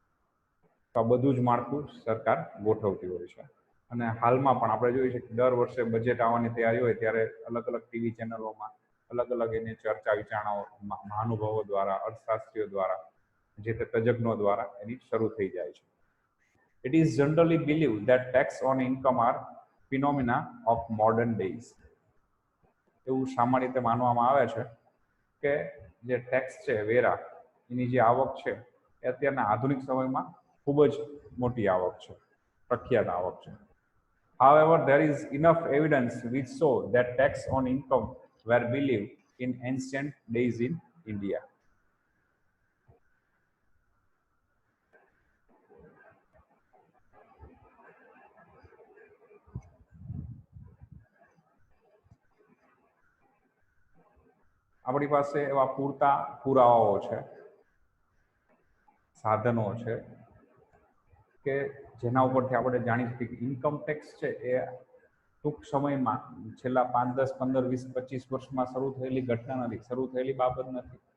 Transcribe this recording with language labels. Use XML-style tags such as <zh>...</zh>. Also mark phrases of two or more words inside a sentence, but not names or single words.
<gu>તો આ બધું જ માળખું સરકાર ગોઠવતી હોય છે. અને હાલમાં પણ આપણે જોઈએ છીએ કે દર વર્ષે બજેટ આવવાની તૈયારી હોય ત્યારે અલગ અલગ ટીવી ચેનલોમાં અલગ અલગ એની ચર્ચા વિચારણાઓ મહાનુભાવો દ્વારા, અર્થશાસ્ત્રીઓ દ્વારા, જે તે તજજ્ઞો દ્વારા એની શરૂ થઈ જાય છે.</gu> <en>It is generally believed that tax on income are phenomena of modern days.</en> <gu>એવું સામાન્ય રીતે માનવામાં આવે છે કે જે ટેક્સ છે, વેરા, એની જે આવક છે એ અત્યારના આધુનિક સમયમાં ખૂબ જ મોટી આવક છે, પ્રખ્યાત આવક છે.</gu> <en>However, there is enough evidence which show that tax on income were believed in ancient days in India.</en> <gu>આપણી પાસે એવા પૂરતા પુરાવાઓ છે, સાધનો છે કે જેના ઉપરથી આપણે જાણી શકીએ કે</gu> <en>income tax</en> <gu>છે એ ટૂંક સમયમાં છેલ્લા 5, 10, 15, 20, 25 વર્ષમાં શરૂ થયેલી ઘટના નથી, શરૂ થયેલી બાબત નથી.</gu>